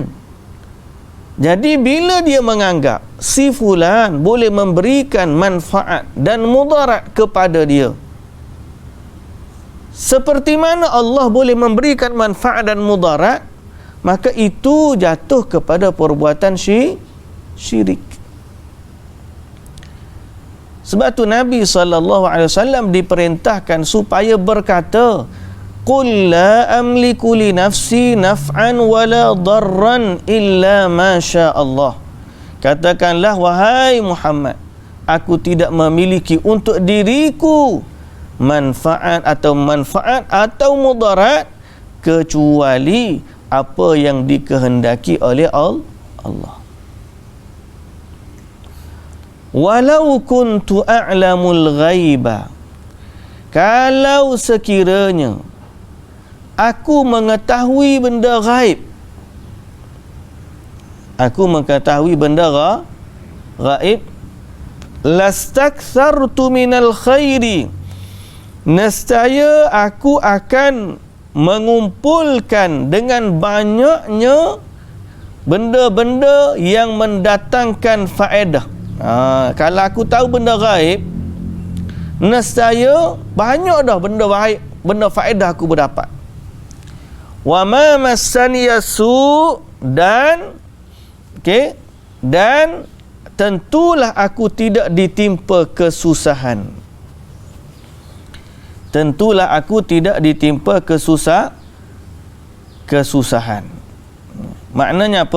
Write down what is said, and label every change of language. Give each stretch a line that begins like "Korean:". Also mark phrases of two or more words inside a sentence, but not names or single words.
Malay: Jadi bila dia menganggap si fulan boleh memberikan manfaat dan mudarat kepada dia seperti mana Allah boleh memberikan manfaat dan mudarat, maka itu jatuh kepada perbuatan syirik. Sebab tu Nabi SAW diperintahkan supaya berkata,
Arabic: قل لا أملك لنفسي نفعا ولا ضرا إلا ما شاء الله.
Malay: Katakanlah, wahai Muhammad, aku tidak memiliki untuk diriku manfaat atau mudarat kecuali apa yang dikehendaki oleh Allah.
Arabic: ولو كنت أعلم الغيب,
Malay: kalau sekiranya aku mengetahui benda ghaib,
Arabic: غيب، لاستكثرت من الخير,
Malay: nescaya aku akan mengumpulkan dengan banyaknya benda-benda yang mendatangkan faedah. Kalau aku tahu benda ghaib, nescaya banyak dah benda baik, benda faedah aku berdapat.
Arabic: وما مسني السوء,
Malay: dan tentulah aku tidak ditimpa kesusahan. Kesusahan. Maknanya apa?